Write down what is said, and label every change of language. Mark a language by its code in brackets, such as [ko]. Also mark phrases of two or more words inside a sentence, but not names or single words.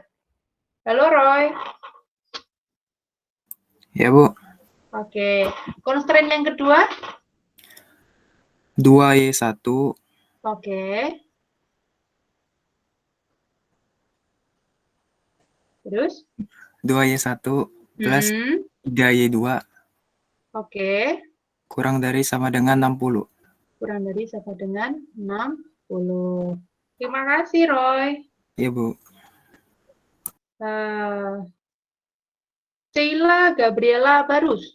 [id] Halo Roy. Ya, Bu. Oke. Constraint yang kedua? 2Y1 Oke. Terus? 2Y1 plus 3Y2 Oke. kurang dari sama dengan 60. Kurang dari sama dengan 60. Terima kasih, Roy. Iya, Bu. Sheila Gabriela Barus.